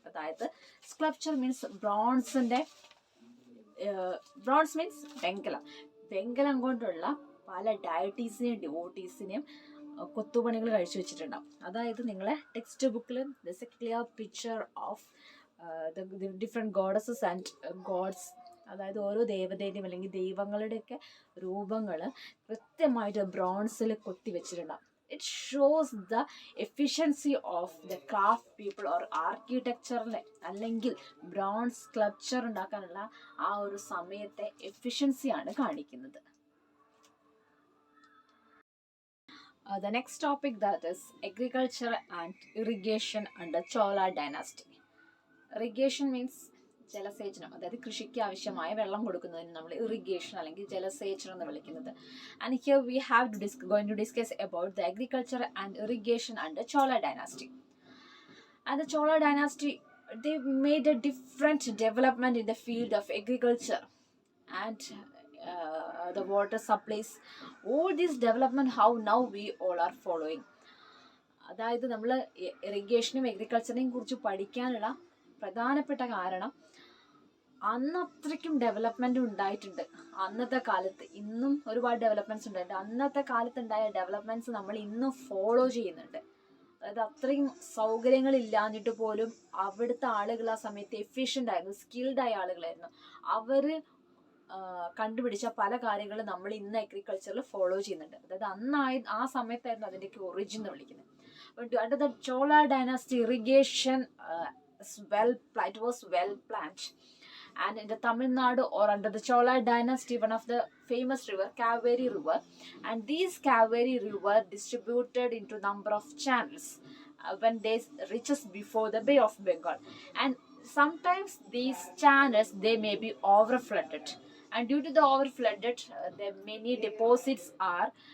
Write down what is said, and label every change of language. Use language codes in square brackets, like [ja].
[ml] അതായത് sculpture means ബ്രോൺസിന്റെ, bronze means വെങ്കലം കൊണ്ടുള്ള പല ഡയറ്റീസിനെയും ഡിവോട്ടീസിനെയും കൊത്തുപണികൾ കഴിച്ചു വെച്ചിട്ടുണ്ടാവും. അതായത് നിങ്ങളെ ടെക്സ്റ്റ് ബുക്കിൽ [en] this a clear picture of different goddesses and gods, [ml] അതായത് ഓരോ ദേവതയുടെയും അല്ലെങ്കിൽ ദൈവങ്ങളുടെയൊക്കെ രൂപങ്ങൾ കൃത്യമായിട്ട് ബ്രോൺസിൽ കൊത്തി വെച്ചിട്ടുണ്ടാവും. [en] It shows the efficiency of the craft people or architecture [ml] അല്ലെങ്കിൽ ബ്രോൺസ് സ്കൾപ്ചർ ഉണ്ടാക്കാനുള്ള ആ ഒരു സമയത്തെ എഫിഷ്യൻസിയാണ് കാണിക്കുന്നത്. [en] The next topic, that is agriculture and irrigation under Chola dynasty. Irrigation means [ml] ജലസേചനം, അതായത് കൃഷിക്ക് ആവശ്യമായ വെള്ളം കൊടുക്കുന്നതിന് നമ്മൾ ഇറിഗേഷൻ അല്ലെങ്കിൽ ജലസേചനം എന്ന് വിളിക്കുന്നത്. [en] And here we have going to discuss about the agriculture and irrigation under Chola dynasty. And the Chola dynasty, they made a different development in the field of agriculture and the water supplies. All this development how now we all are following. [ml] അതായത് നമ്മൾ ഇറിഗേഷനും അഗ്രികൾച്ചറിനെയും കുറിച്ച് പഠിക്കാനുള്ള പ്രധാനപ്പെട്ട കാരണം അന്ന് അത്രയ്ക്കും development ഉണ്ടായിട്ടുണ്ട്. അന്നത്തെ കാലത്ത് ഇന്നും ഒരുപാട് ഡെവലപ്മെന്റ്സ് ഉണ്ടായിട്ടുണ്ട്. അന്നത്തെ കാലത്ത് ഉണ്ടായ ഡെവലപ്മെന്റ്സ് നമ്മൾ ഇന്നും ഫോളോ ചെയ്യുന്നുണ്ട്. അതായത് അത്രയും സൗകര്യങ്ങൾ ഇല്ലാഞ്ഞിട്ട് പോലും അവിടുത്തെ ആളുകൾ ആ സമയത്ത് എഫിഷ്യൻ്റ് ആയിരുന്നു, സ്കിൽഡ് ആയ ആളുകളായിരുന്നു. അവര് കണ്ടുപിടിച്ച പല കാര്യങ്ങളും നമ്മൾ ഇന്ന് അഗ്രികൾച്ചറിൽ ഫോളോ ചെയ്യുന്നുണ്ട്. അതായത് ആ സമയത്തായിരുന്നു അതിൻ്റെയൊക്കെ ഒറിജിൻ എന്ന് വിളിക്കുന്നത്. [en] Under the Chola dynasty irrigation it was well planned. And in the Tamil Nadu or under the Chola dynasty, one of the famous river, Kaveri River, and these Kaveri River distributed into number of channels when they reaches before the Bay of Bengal, and sometimes these channels they may be overflooded, and due to the overflooded the many deposits are